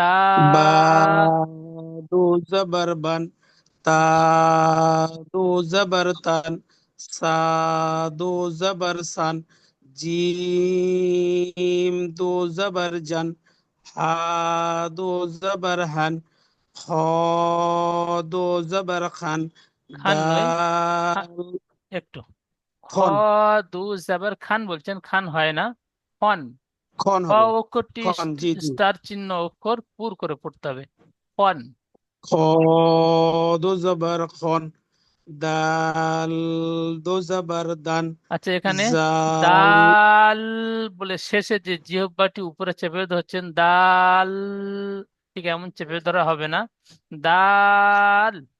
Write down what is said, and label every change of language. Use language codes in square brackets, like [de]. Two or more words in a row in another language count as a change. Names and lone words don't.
[bn] বা দু জবর বান, তা দু জবর তান, সা দু জবর সান, জিম দো জবর জান, হা দো জবর হান, খ দো জবর খান, খান নয়, খা- দাল একটু খ খন, দু জাবার খান বলছেন, খান হয় না, খন। খন খ হবে, অক্ষরটি খন, জি জি। স্টার চিহ্ন অক্ষর পুর করে পড়তে হবে, খন। খ দো জবর খন, দাল দো জবর দান, আচ্ছা, এখানে জাল দাল বলে শেষে যে জিহ্বাটি উপরে চেপে ধরছেন, দাল, ঠিক এমন চেপে ধরা হবে না, দাল।